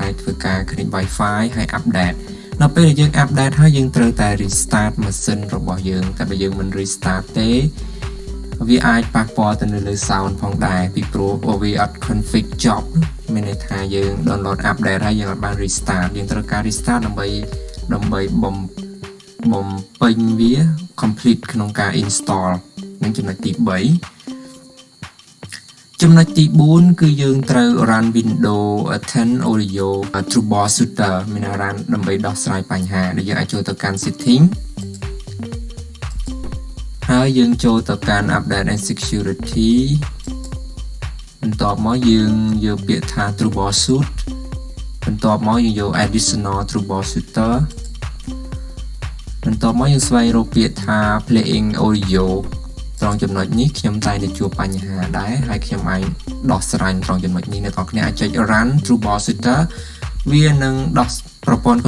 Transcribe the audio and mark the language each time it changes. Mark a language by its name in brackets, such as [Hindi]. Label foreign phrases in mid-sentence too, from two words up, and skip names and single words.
[Khmer] អាចធ្វើការ [English] connect Wi-Fi [Khmer] ហើយ update នៅពេលដែលយើង update ហើយយើងត្រូវតែ restart ម៉ាស៊ីនរបស់យើងតែបើយើងមិន restart ទេវាអាចប៉ះពាល់ទៅលើ sound ផងដែរពីព្រោះវាអត់ [English] config job [Khmer] មានន័យថាយើង [English] download update [Khmer] ហើយយើងអត់បាន restart យើងត្រូវការ restart ដើម្បីបំពេញវា complete ក្នុងការ install នឹងចំណុចទី 3ចំណុចទី4គឺយើងត្រូវ run Windows 10 Audio Troubleshooter មាន run ដើម្បីដោះស្រាយបញ្ហាដែលយើងអាចចូលទៅកាន់ setting ហើយយើងចូលទៅកាន់ [English] update and security [Khmer] បន្ទាប់មកយើងយកពាក្យថា troubleshoot បន្ទាប់មកយើងយក [English] additional troubleshooter [Khmer] បន្ទាប់មកយើងស្វែង រកពាក្យថា [English] playing audio [Khmer] ត្រង់ចំណុចនេះខ្ញុំតែនឹងជួបបញ្ហាដែរហើយខ្ញុំអាចដោះស្រាយត្រង់ចំណុចនេះអ្នកនរគ្នាអាចចុច [English] run troubleshooter [Khmer] វានឹងដោះប្រព័ន្ធកុំ